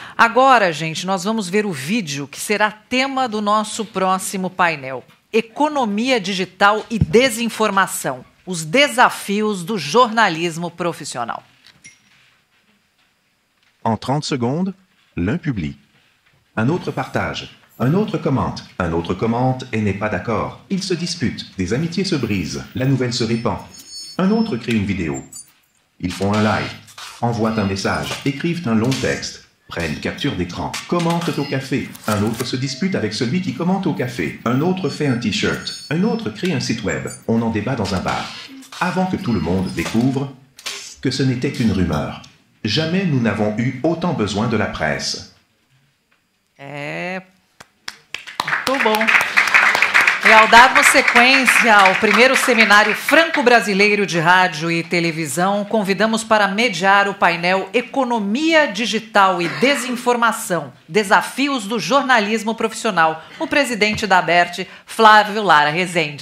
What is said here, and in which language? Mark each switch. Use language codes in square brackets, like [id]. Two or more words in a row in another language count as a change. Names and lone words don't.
[pt] Agora, gente, nós vamos ver o vídeo que será tema do nosso próximo painel. Economia digital e desinformação. Os desafios do jornalismo profissional. [fr] En 30 secondes, l'un publie. Un autre partage. Un autre commente. Un autre commente et n'est pas d'accord. Ils se disputent. Des amitiés se brisent. La nouvelle se répand. Un autre crée une vidéo. Ils font un live. Envoient un message. Écrivent un long texte. Prennent capture d'écran. Commentent au café. Un autre se dispute avec celui qui commente au café. Un autre fait un t-shirt. Un autre crée un site web. On en débat dans un bar. Avant que tout le monde découvre que ce n'était qu'une rumeur. Jamais nous n'avons eu autant besoin de la presse. [pt] Muito bom. E ao darmos sequência ao primeiro seminário franco-brasileiro de rádio e televisão, convidamos para mediar o painel Economia Digital e Desinformação, Desafios do Jornalismo Profissional, o presidente da ABERT, Flávio Lara Rezende.